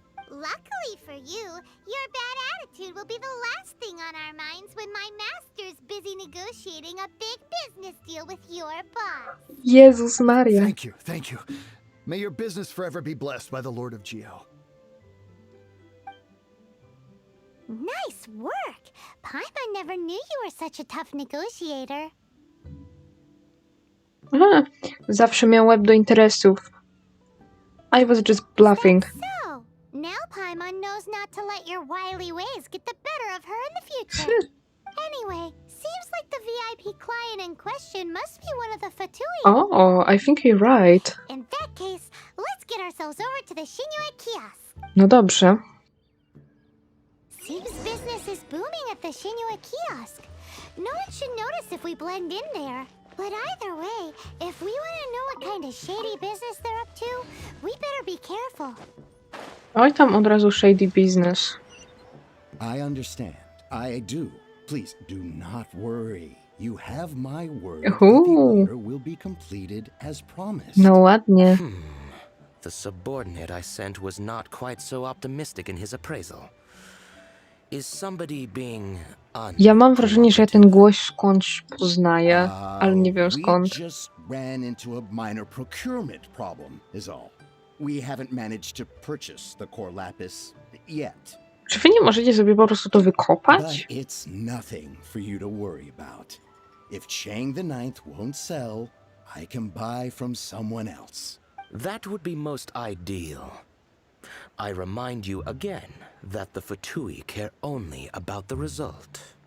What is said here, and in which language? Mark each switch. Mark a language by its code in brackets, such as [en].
[en] Luckily for you, your bad attitude will be the last thing on our minds when my master's busy negotiating a big business deal with your boss. [pl] Jezus Maria. [en] Thank you. May your business forever be blessed by the Lord of Geo. Nice work! Paimon never knew you were such a tough negotiator. [pl] Aha, zawsze miał łeb do interesów. [en] I was just bluffing. So, now Paimon knows not to let your wily ways get the better of her in the future. Anyway, seems like the VIP client in question must be one of the Fatui. Oh, I think you're right. In that case, let's get ourselves over to the Shinue kiosk. [pl] No dobrze. [en] Seems business is booming at the Shinue kiosk. No one should notice if we blend in there. But either way, if we want to know what kind of shady business they're up to, we better be careful. [pl] Oj, tam od razu [en] shady business. I understand. I do. Please do not worry. You have my word that the order will be completed as promised. No ładnie. The subordinate I sent was not quite so optimistic in his appraisal. Is somebody being [pl] Ja mam wrażenie, że ja ten głos skądś poznaję, ale nie wiem skąd. [en] We just ran into a minor procurement problem, is all. We haven't managed to purchase the core lapis yet. [pl] Czy wy nie możecie sobie po prostu to wykopać? [en] But it's nothing for you to worry about. If Chang the Ninth won't sell, I can buy from someone else. That would be most ideal. I remind you again that the Fatui care only about the result.